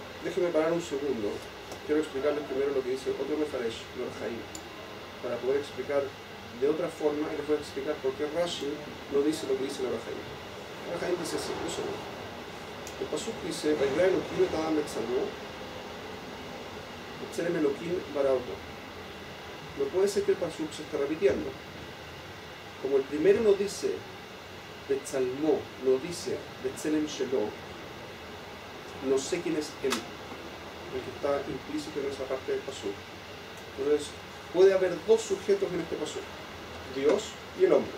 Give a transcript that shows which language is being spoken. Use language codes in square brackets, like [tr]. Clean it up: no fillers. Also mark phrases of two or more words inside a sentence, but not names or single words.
[es] déjenme parar un segundo. Quiero explicarles primero lo que dice otro Mefaresh, Lorjaim, para poder explicar de otra forma y les voy a explicar por qué Rashi no dice lo que dice Lorjaim. Lorjaim dice así, un segundo. El pasuk dice, [he] ויברא אלהים את האדם בצלמו, בצלם אלהים ברא אתו. [es] No puede ser que el pasuk se esté repitiendo. Como el primero nos dice Betzalmo, no dice [he] בצלם שלו, [es] no sé quién es él, el que está implícito en esa parte del pasuk. Entonces, puede haber dos sujetos en este pasuk, Dios y el hombre.